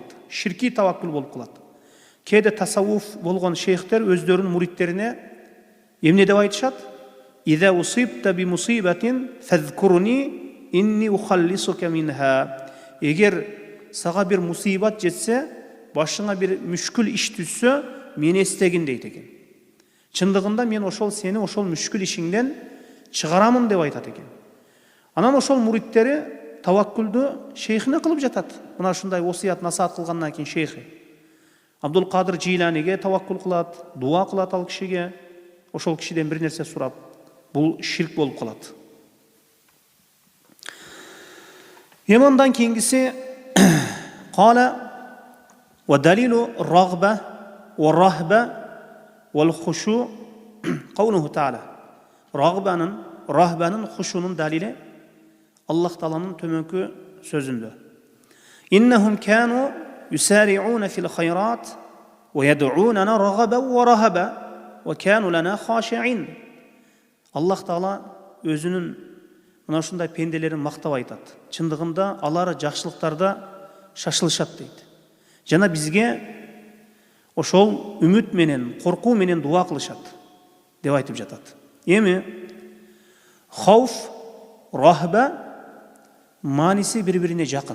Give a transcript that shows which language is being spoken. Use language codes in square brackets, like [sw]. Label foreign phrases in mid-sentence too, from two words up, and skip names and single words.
[ky] Ширки таваккул болуп калат. Кээде тасаввуф болгон шейхтер өздөрүнүн муридтерине эмне деп айтышат? [ar] إذا أصبت بمصيبة فاذكرني إني أخلصك منها. [ky] Эгер сага бир мусибат жетсе, башыңа бир мүшкүл иш түссө, мени эстегин дейт экен. Чындыгында мен ошол сени ошол мүшкүл ишиңден чыгарамын деп айтат экен. Анан ошол муридтери таваккулду шейхине кылып жатат. Мына ушундай осуят насаат кылгандан кийин шейхи Абдул Кадыр Джиланиге таваккул кылат, дуа кылат ал кишиге, ошол кишиден бир нерсе сурап. Бул ширк болуп калат. Андан кийингиси [ar] قال ودليل الرغبة والرهبة والخشوع قوله تعالى. [ky] Рахбанын хушунун далили Аллах Тааланын төмөнкү сөзүндө. [ar] إنهم كانوا يسارعون في الخيرات ويدعوننا رغبا ورهبا وكانوا لنا خاشعين. [ky] Аллах Таала өзүнүн мына ушундай пенделерин мактап айтат. Чындыгында алар жакшылыктарда шашылышат дейт. Жана бизге ошол үмүт менен, коркуу менен дуа кылышат деп айтып жатат. Эми хауф, рахба маниси бири-бирине жакын.